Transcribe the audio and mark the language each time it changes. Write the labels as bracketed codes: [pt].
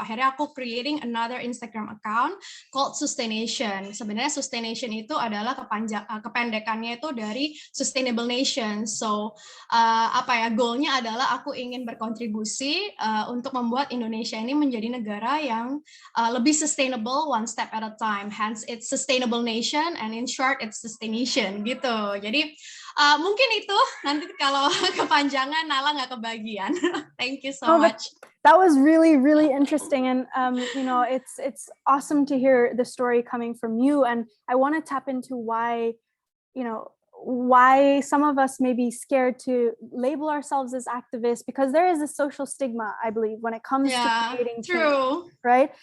[id] Akhirnya aku [en] creating another Instagram account [id] called Sustaination. Sebenarnya Sustaination itu adalah kependekannya itu dari Sustainable Nation. So goalnya adalah aku ingin berkontribusi untuk membuat Indonesia ini menjadi negara yang lebih sustainable [en] one step at a time. Hence it's Sustainable Nation, and in short it's Sustaination gitu. [id] Jadi mungkin itu nanti kalau kepanjangan Nala nggak kebagian. [en] Thank you so much. That was really, really interesting, and it's awesome to hear the story coming from you. And I want to tap into why some of us may be scared to label ourselves as activists, because there is a social stigma, I believe, when it comes to creating change, right?